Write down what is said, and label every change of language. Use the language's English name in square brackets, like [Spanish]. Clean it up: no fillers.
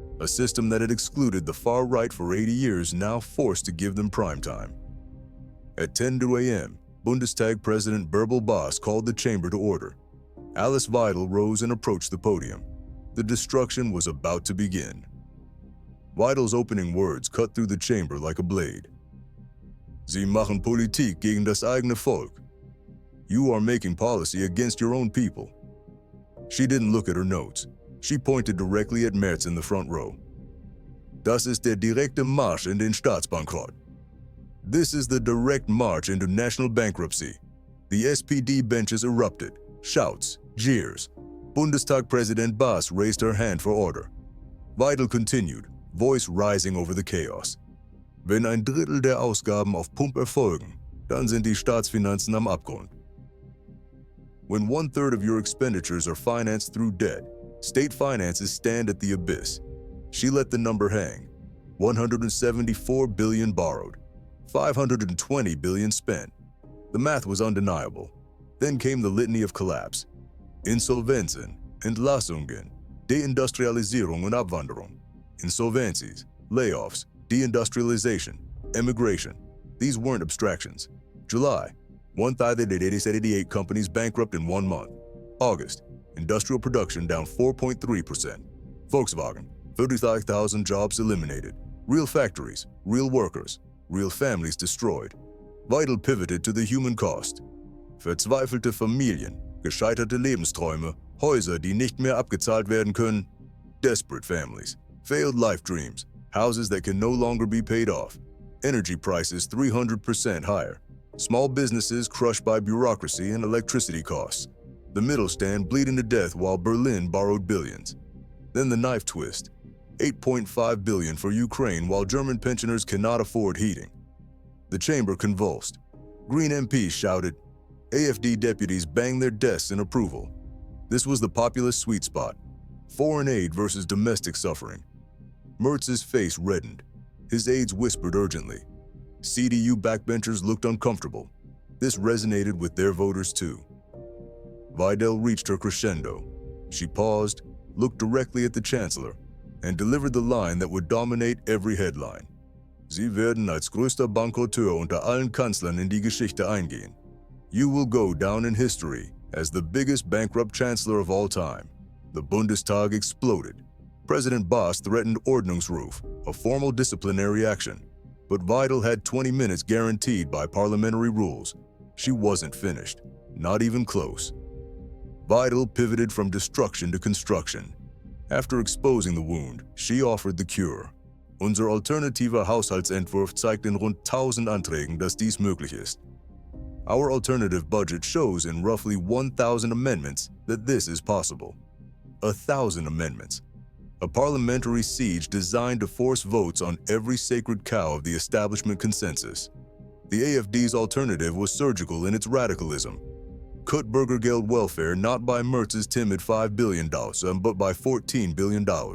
[English] A system that had excluded the far right for 80 years now forced to give them prime time. At 10 a.m., Bundestag President Bärbel Boss called the chamber to order. Alice Weidel rose and approached the podium. The destruction was about to begin. Weidel's opening words cut through the chamber like a blade. [German] Sie machen Politik gegen das eigene Volk. [English] You are making policy against your own people. She didn't look at her notes. She pointed directly at Merz in the front row. [German] Das ist der direkte Marsch in den Staatsbankrott. [English] This is the direct march into national bankruptcy. The SPD benches erupted. Shouts, jeers. Bundestag President Boss raised her hand for order. Weidel continued, voice rising over the chaos. [German] Wenn ein Drittel der Ausgaben auf Pump erfolgen, dann sind die Staatsfinanzen am Abgrund. [English] When 1/3 of your expenditures are financed through debt, state finances stand at the abyss. She let the number hang. 174 billion borrowed. 520 billion spent. The math was undeniable. Then came the litany of collapse. [German] Insolvenzen, Entlassungen, Deindustrialisierung und Abwanderung. [English] Insolvencies, layoffs, deindustrialization, emigration. These weren't abstractions. July, 1,088 companies bankrupt in 1 month. August, industrial production down 4.3%. Volkswagen, 35,000 jobs eliminated. Real factories, real workers, real families destroyed. Weidel pivoted to the human cost. [German] Verzweifelte Familien, gescheiterte Lebensträume, Häuser, die nicht mehr abgezahlt werden können. [English] Desperate families, failed life dreams, houses that can no longer be paid off. Energy prices 300% higher. Small businesses crushed by bureaucracy and electricity costs. The Mittelstand bleeding to death while Berlin borrowed billions. Then the knife twist. 8.5 billion for Ukraine while German pensioners cannot afford heating. The chamber convulsed. Green MPs shouted. AfD deputies banged their desks in approval. This was the populist sweet spot. Foreign aid versus domestic suffering. Merz's face reddened. His aides whispered urgently. CDU backbenchers looked uncomfortable. This resonated with their voters too. Weidel reached her crescendo. She paused, looked directly at the chancellor, and delivered the line that would dominate every headline. [German] Sie werden als größter Bankrotteur unter allen Kanzlern in die Geschichte eingehen. [English] You will go down in history as the biggest bankrupt chancellor of all time. The Bundestag exploded. President Boss threatened Ordnungsruf, a formal disciplinary action. But Weidel had 20 minutes guaranteed by parliamentary rules. She wasn't finished, not even close. Weidel pivoted from destruction to construction. After exposing the wound, she offered the cure. [German] Unser alternativer Haushaltsentwurf zeigt in rund 1000 Anträgen, dass dies möglich ist. [English] Our alternative budget shows in roughly 1,000 amendments that this is possible. 1,000 amendments. A parliamentary siege designed to force votes on every sacred cow of the establishment consensus. The AfD's alternative was surgical in its radicalism. Cut Bürgergeld welfare not by Merz's timid $5 billion, but by $14 billion.